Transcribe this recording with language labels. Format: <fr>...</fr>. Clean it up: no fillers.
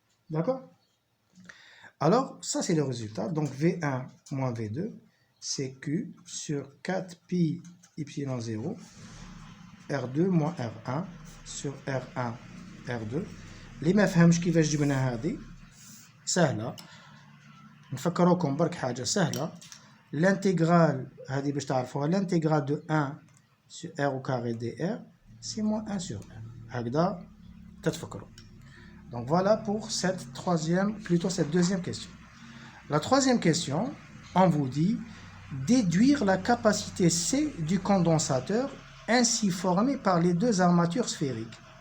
<fr>D'accord? Alors, ça, c'est le résultat. Donc, V1 moins V2, c'est Q sur 4pi epsilon 0 R2 moins R1 sur R1 R2.</fr> <ar>اللي ما فهمش كيفاش جبنا هذه سهله, نفكروكم برك حاجه سهله.</ar> <fr>l'intégrale</fr> <ar>هذه باش تعرفوها,</ar> <fr>l'intégrale de 1 sur R au carré dr c'est moins 1 sur R.</fr> <ar>هكذا تتفكروا.</ar> <fr>Donc voilà pour cette deuxième question. La troisième question, on vous dit déduire la capacité C du condensateur ainsi formé par les deux armatures sphériques.</fr>